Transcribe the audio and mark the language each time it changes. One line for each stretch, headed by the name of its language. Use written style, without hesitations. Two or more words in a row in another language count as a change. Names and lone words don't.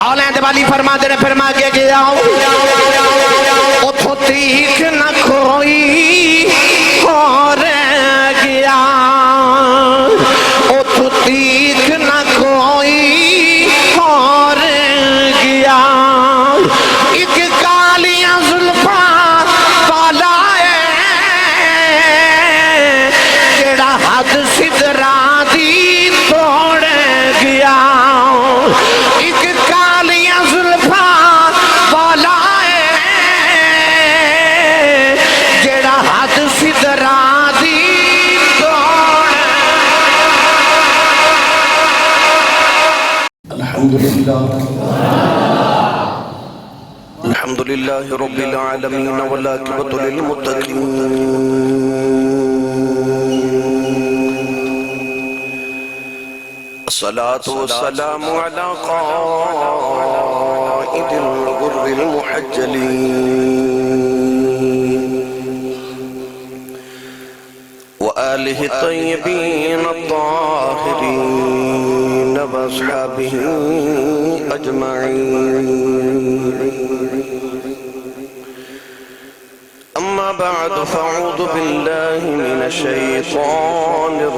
Punjabi: اولاد والی فرما دے فرما کے گیا اتھو تیک نہ کوئی اور گیا اتھو تیک نہ کوئی اور گیا ایک کالیاں زلفاں والا جڑا حد سدرا دی توڑ گیا ایک کالیاں زلفاں والا جڑا حد سدرا دی توڑ
Arabic: الحمدللہ رب العالمین والعاقبۃ للمتقین الصلاة والسلام على قائد الغر المحجلين وآله الطيبين الطاهرين وأصحابه أجمعين أما بعد فأعوذ بالله من الشيطان